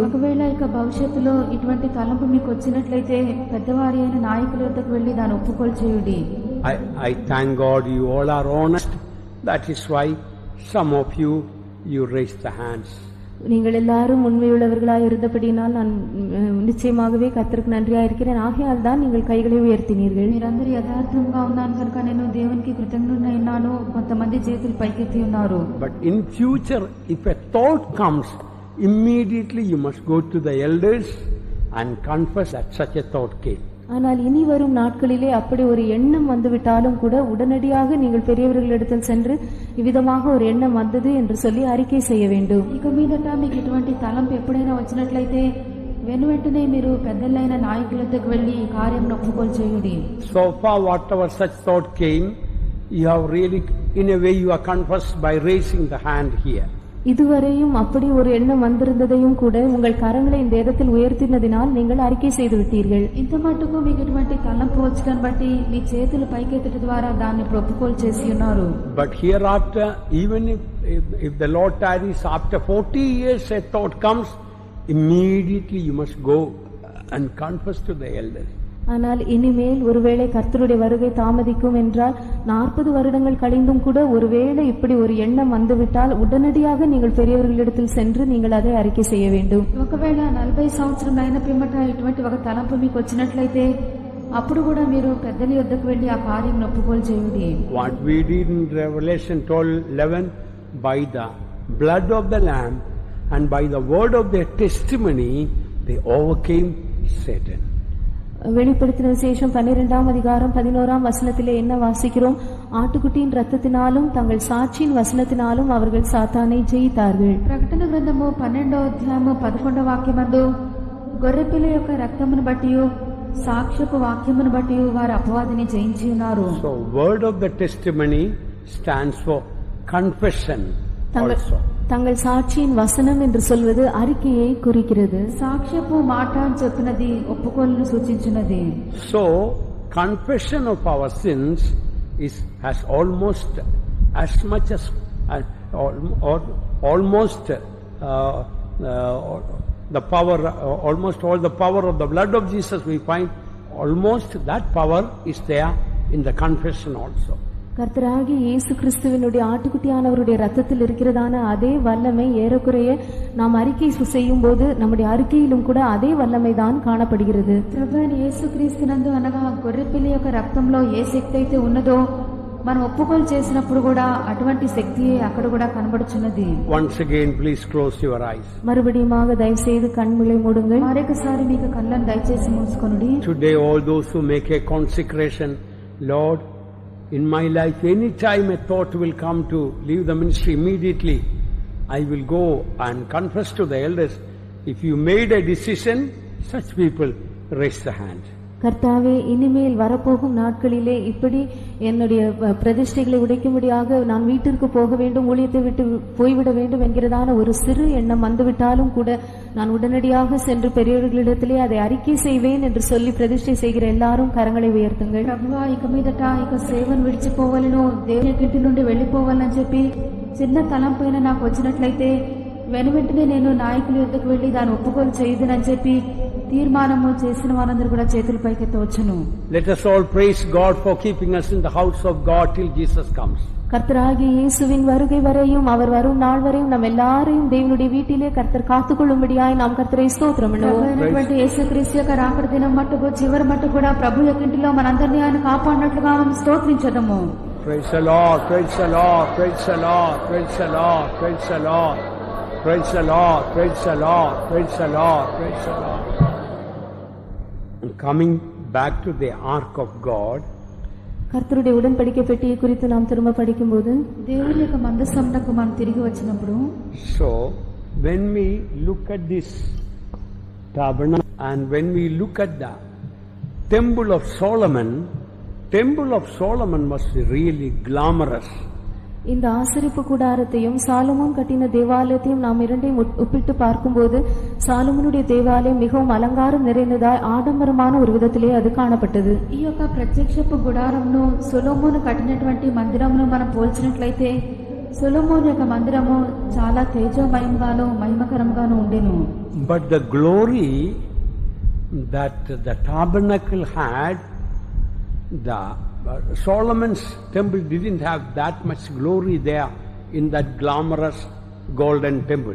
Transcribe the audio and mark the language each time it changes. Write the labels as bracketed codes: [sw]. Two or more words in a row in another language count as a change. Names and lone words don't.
[te] ఒకవేళ ఇక భవిష్యత్తులో ఇటువంటి తలంపు మీకు వచ్చినట్లయితే పెద్దవారి అయిన నాయకుల వద్దకు వెళ్లి దాన్ని ఒప్పుకోలు చేయుడి. [en] I thank God you all are honest. That is why some of you raise the hands. [ta] நீங்கள் எல்லாரும் உண்மையுள்ளவர்களாய் இருந்தபடினால் நான் நிச்சயமாகவே கர்த்தருக்கு நன்றியா இருக்கிறேன். ஆகையால் தான் நீங்கள் கைகளை உயர்த்தினீர்கள். [te] మీరందరూ యథార్థంగా ఉన్నాను కనుక నేను దేవునికి కృతజ్ఞుడైనాను. కొంతమంది చేతులు పైకెత్తి ఉన్నారు. [en] But in future, if a thought comes, immediately you must go to the elders and confess that such a thought came. [ta] ஆனால் இனி வரும் நாட்களிலே அப்படி ஒரு எண்ணம் வந்துவிட்டாலும் கூட உடனடியாக நீங்கள் பெரியவர்களிடத்தில் சென்று இவ்விதமாக ஒரு எண்ணம் வந்தது என்று சொல்லி அறிக்கை செய்ய வேண்டும். [te] ఇక మీదట మీకు ఇటువంటి తలంపు ఎప్పుడైనా వచ్చినట్లయితే వెంటనే మీరు పెద్దలైన నాయకుల వద్దకు వెళ్లి ఈ కార్యం ఒప్పుకోలు చేయుడి. [en] So far whatever such thought came, you have really in a way you are confessed by raising the hand here. [ta] இதுவரையும் அப்படி ஒரு எண்ணம் வந்திருந்ததையும் கூட உங்கள் கரங்களை இந்த இடத்தில் உயர்த்தினதினால் நீங்கள் அறிக்கை செய்து விட்டீர்கள். [te] ఇంత మట్టుకు మీకు ఇటువంటి తలంపు వచ్చడం బట్టి మీ చేతులు పైకెత్తడం ద్వారా దాన్ని ఒప్పుకోలు చేసి ఉన్నారు. [en] But hereafter, even if the Lord tarries after 40 years a thought comes, immediately you must go and confess to the elders. [ta] ஆனால் இனிமேல் ஒருவேளை கர்த்தருடைய வருகை தாமதிக்கும் என்றால் 40 வருடங்கள் கழிந்தும் கூட ஒருவேளை இப்படி ஒரு எண்ணம் வந்துவிட்டால் உடனடியாக நீங்கள் பெரியவர்களிடத்தில் சென்று நீங்கள் அதை அறிக்கை செய்ய வேண்டும். [te] ఒకవేళ 40 సంవత్సరం అయిన పిమ్మట ఇటువంటి ఒక తలంపు మీకు వచ్చినట్లయితే అప్పుడు కూడా మీరు పెద్దల వద్దకు వెళ్లి ఆ కార్యం ఒప్పుకోలు చేయుడి. [en] What we did in Revelation 12:11, by the blood of the Lamb and by the word of their testimony they overcame Satan. [ta] வெளிப்படுத்தின விசேஷம் 12ஆம் அதிகாரம் 11ஆம் வசனத்திலே என்ன வாசிக்கிறோம்? ஆட்டுக்குட்டியின் இரத்தத்தினாலும் தங்கள் சாட்சியின் வசனத்தினாலும் அவர்கள் சாத்தானை ஜெயித்தார்கள். [te] ప్రకటన గ్రంథము 12వ అధ్యాయము 11వ వాక్యమందు గొర్రెపిల్ల యొక్క రక్తమును బట్టి సాక్ష్యపు వాక్యమును బట్టి వారు అపవాదిని జయించి ఉన్నారు. [en] So word of the testimony stands for confession also. [ta] தங்கள் சாட்சியின் வசனம் என்று சொல்வது அறிக்கையை குறிக்கிறது. [te] సాక్ష్యపు మాట అని చెప్పినది ఒప్పుకోలును సూచించినది. [en] So confession of our sins has almost as much as almost the power, almost all the power of the blood of Jesus we find, almost that power is there in the confession also. [ta] கர்த்தராகிய இயேசு கிறிஸ்துவினுடைய ஆட்டுக்குட்டியானவருடைய ரத்தத்தில் இருக்கிறதான அதே வல்லமை ஏறக்குறைய நாம் அறிக்கை செய்யும் போது நம்முடைய அறிக்கையிலும் கூட அதே வல்லமை தான் காணப்படுகிறது. [te] ప్రభువైన యేసుక్రీస్తునందు అనగా గొర్రెపిల్ల యొక్క రక్తంలో ఏ శక్తి అయితే ఉన్నదో మనం ఒప్పుకోలు చేసినప్పుడు కూడా అటువంటి శక్తి అక్కడ కూడా కనబడుచున్నది. [en] Once again please close your eyes. [ta] மறுபடியுமாக தயவு செய்து கண்களை மூடுங்கள். [te] మరొకసారి మీకు కళ్ళను దయచేసి మూసుకొనుడి. [en] Today all those who make a consecration, Lord, in my life any time a thought will come to leave the ministry, immediately I will go and confess to the elders. If you made a decision, such people raise the hand. [ta] கர்த்தாவே, இனிமேல் வரப்போகும் நாட்களிலே இப்படி என்னுடைய பிரதிஷ்டைகளை உடைக்கும்படியாக நான் வீட்டிற்கு போக வேண்டும், ஊழியத்தை விட்டு போய்விட வேண்டும் என்கிறதான ஒரு சிறு எண்ணம் வந்துவிட்டாலும் கூட நான் உடனடியாக சென்று பெரியவர்களிடத்திலே அதை அறிக்கை செய்வேன் என்று சொல்லி பிரதிஷ்டை செய்கிற எல்லாரும் கரங்களை உயர்த்துங்கள். [te] ప్రభువా ఇక మీదట ఇక సేవను విడిచిపోవాలను, దేవుని ఇంటి నుండి వెళ్లిపోవాలని చెప్పి చిన్న తలంపైన నాకు వచ్చినట్లయితే వెనువెంటనే నేను నాయకుల యొద్దకు వెళ్లి దాన్ని ఒప్పుకోలు చేయదునని చెప్పి తీర్మానము చేసిన వారందరూ కూడా చేతులు పైకెత్తవచ్చును. [en] Let us all praise God for keeping us in the house of God till Jesus comes. [ta] கர்த்தராகிய இயேசுவின் வருகை வரையும் அவர் வரும் நாள் வரையும் நம் எல்லாரையும் தேவனுடைய வீட்டிலே கர்த்தர் காத்துக்கொள்ளும்படியாய் நாம் கர்த்தரை ஸ்தோத்திரம் பண்ணுவோம். [te] యేసుక్రీస్తు యొక్క రాకడ దినం మట్టుకు చివరి మట్టు కూడా ప్రభు యొక్క ఇంటిలో మనందరినీ ఆయన కాపాడినట్లుగా మనం స్తోత్రించదము. [en] Praise the Lord, praise the Lord, praise the Lord, praise the Lord, praise the Lord, praise the Lord, praise the Lord, praise the Lord, praise the Lord. Coming back to the ark of God, [ta] கர்த்தருடைய உடன்படிக்கை பெட்டியை குறித்து நாம் திரும்ப படிக்கும்போது [te] దేవుని యొక్క మందసమునకు మనం తిరిగి వచ్చినప్పుడు, [en] so when we look at this tabernacle and when we look at the temple of Solomon was really glamorous. [ta] இந்த ஆசரிப்பு கூடாரத்தையும் சாலமோன் கட்டின தேவாலயத்தையும் நாம் இரண்டையும் ஒப்பிட்டு பார்க்கும்போது சாலமோனுடைய தேவாலயம் மிகவும் அலங்காரம் நிறைந்ததாய் ஆடம்பரமான ஒரு விதத்திலே அது காணப்பட்டது. [te] ఈ యొక్క ప్రత్యక్షపు గుడారంను సొలొమోను కట్టినటువంటి మందిరమును మనం పోల్చినట్లయితే సొలొమోను యొక్క మందిరము చాలా తేజోమయంగాను మహిమకరంగాను ఉండెను. [en] But the glory that the tabernacle had, the Solomon's temple didn't have that much glory there in that glamorous golden temple.